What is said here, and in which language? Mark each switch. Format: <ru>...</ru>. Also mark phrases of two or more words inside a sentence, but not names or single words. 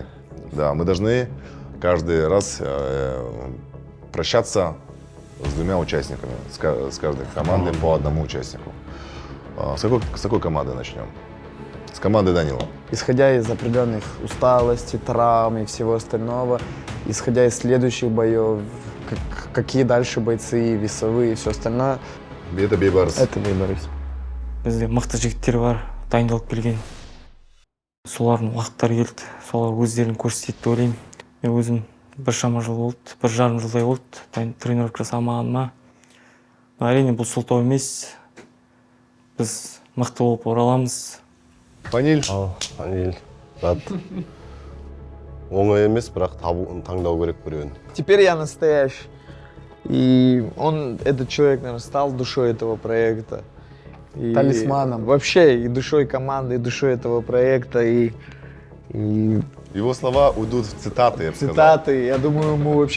<ru>Да, мы должны каждый раз прощаться с двумя участниками, с каждой командой по одному участнику. С какой команды начнем? С команды Данила. Исходя из определенных усталостей, травм и всего остального, исходя из следующих боев, какие дальше бойцы, весовые и все остальное. Это Бейбарыс. Это Бейбарыс.</ru> <kk>Бізде мықты жігіттер бар, дайындалып келген. Солардың уақыттары келді, солар өздерін көрсетеді деп ойлаймын. Мен өзім біршама жыл болды, 1,5 жылдай болды, тренировка жасамағаныма. Әрине бұл сылтау емес. Біз мықты болып ораламыз. Фаниль.</kk> <ru>Фаниль. Рад.</ru> <kk>Оңай емес, бірақ таңдау керек біреуін.</kk> <ru>Теперь я настоящий. И этот человек, наверное, стал душой этого проекта. И талисманом. Вообще и душой команды, и душой этого проекта, и Его слова уйдут в цитаты, я бы сказал. цитаты. Я думаю, ему вообще...</ru>